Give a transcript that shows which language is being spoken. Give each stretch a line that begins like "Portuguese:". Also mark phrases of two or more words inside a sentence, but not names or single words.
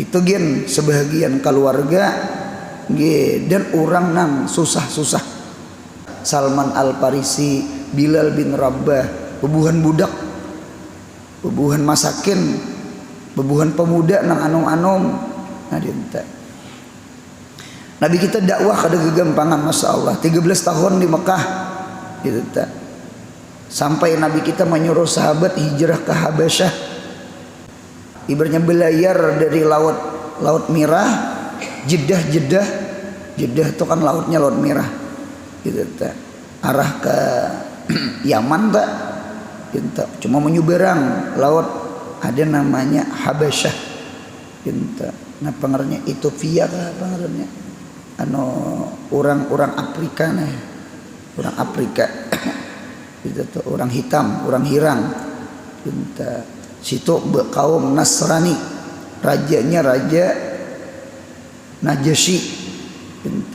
Banjar: Itu sebahagian keluarga dan orang nang susah-susah. Salman Al-Farisi, Bilal bin Rabah, bebuhan budak, bebuhan masakin, bebuhan pemuda nang anom-anom. Nah dinta Nabi kita dakwah kada gegampangan,
Arabic: Masya Allah,
Banjar: 13 tahun di Mekah gitu ta. Sampai Nabi kita menyuruh sahabat hijrah ke Habasyah, ibaratnya belayar dari laut Merah, Jeddah itu kan lautnya Laut Merah gitu ta. Arah ke Yaman tak gitu ta. Cuma menyeberang laut ada namanya Habasyah gitu ta. Nah pengernya Ethiopia kah pengernya orang Afrika nih, orang Afrika itu tuh orang hitam, orang hirang gitu. Situ kaum Nasrani, rajanya raja Najasyi gitu.